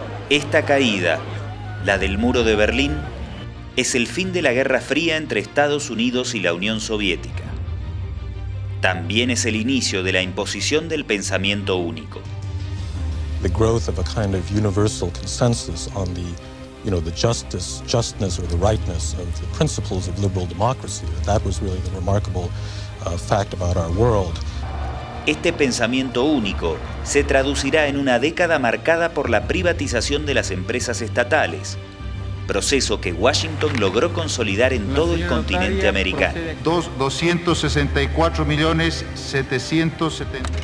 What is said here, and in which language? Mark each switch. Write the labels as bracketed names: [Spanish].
[Spanish] Esta caída, la del muro de Berlín, es el fin de la Guerra Fría entre Estados Unidos y la Unión Soviética. También es el inicio de la imposición del pensamiento único. [English] The growth of a kind of universal consensus on the justness or the rightness of the principles of liberal democracy. That was really the remarkable fact about our world. [Spanish] Este pensamiento único se traducirá en una década marcada por la privatización de las empresas estatales, proceso que Washington logró consolidar en todo el continente americano. 264.770.000.